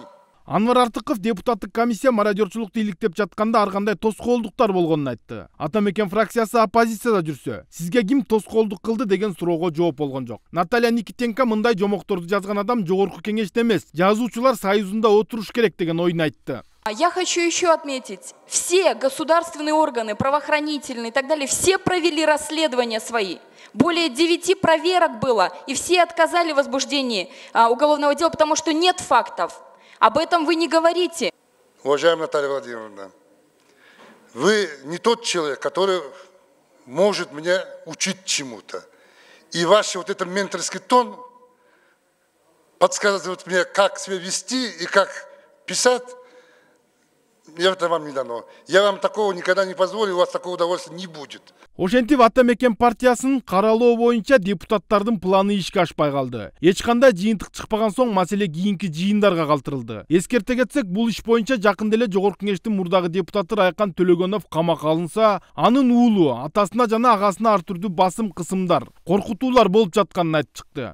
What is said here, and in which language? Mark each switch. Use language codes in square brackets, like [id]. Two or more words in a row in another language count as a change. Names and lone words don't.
[ky] Анвар Артыков депутаттык комиссия мародерчулукту иликтеп жатканда ар кандай тоскоолдуктар болгонун айтты. Атамекен фракциясы оппозицияда жүрсө, сизге ким тоскоолдук кылды деген суроого жооп болгон жок. Наталья Никитенко мындай жомокторду жазган адам жогорку кеңеште эмес, жазуучулар союзунда отуруш керек деген оюн айтты. [ru] Я хочу еще отметить, все государственные органы, правоохранительные и так далее, все провели расследования свои. Более 9 проверок было, и все отказали в возбуждении уголовного дела, потому что нет фактов. Об этом вы не говорите. уважаемая Наталья Владимировна, вы не тот человек, который может меня учить чему-то. И ваш вот этот менторский тон подсказывает мне, как себя вести и как писать. Это вам не дано. Я вам такого никогда не позволю, у вас такого удовольствия не будет. [ky] Ошентип Ата Мекен партиясынын каралоо боюнча депутаттардын планы ишке ашпай калды. Эч кандай жыйынтык чыкпаган соң маселе кийинки жыйындарга калтырылды. Эскерте кетсек, бул иш боюнча жакында эле Жогорку Кеңештин мурдагы депутаты Райкан Төлөгөнов камакка алынса, анын уулу атасына жана агасына ар түрдүү басым кысымдар, коркутуулар болуп жатканын айтып чыкты.